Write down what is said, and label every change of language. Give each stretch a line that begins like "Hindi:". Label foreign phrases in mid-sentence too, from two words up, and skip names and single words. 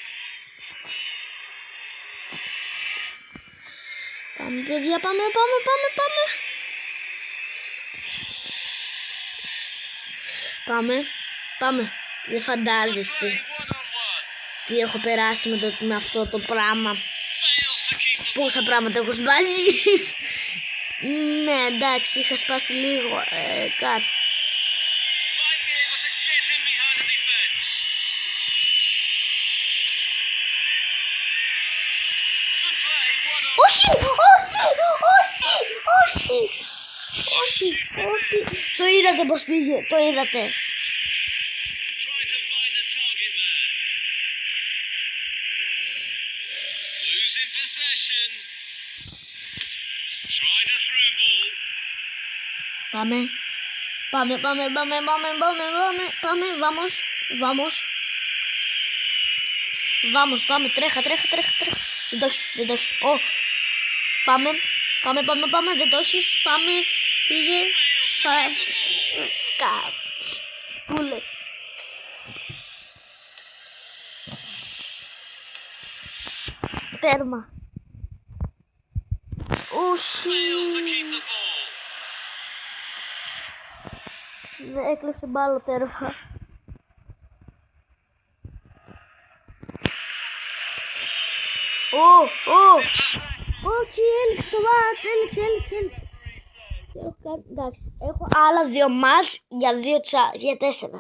Greek: Πάμε παιδιά, πάμε. Πάμε. Δεν φαντάζεστε
English: One-on-one.
Greek: τι έχω περάσει με αυτό το πράγμα.
English: Fails to keep the
Greek: Πόσα πράγματα έχω σπάσει. Ναι, εντάξει, είχα σπάσει λίγο κάτι.
English: might be able to get him behind the defence. Good play, one on
Greek: Όχι. Το είδατε πως πήγε, το είδατε.
English: trying to find the target man. Losing possession. Tried a through ball.
Greek: Πάμε, τρέχα. Δεν το έχεις. Πάμε, δεν το έχεις. Πάμε, φύγε. Πούλες. Τέρμα.
English: Fails to
Greek: Όχι.
English: keep the ball.
Greek: Δεν έκλειψε μπάλο τέρμα. Όχι, έλειξε το μάτς, έλειξε. Έχω άλλα 2 μάτς για 4.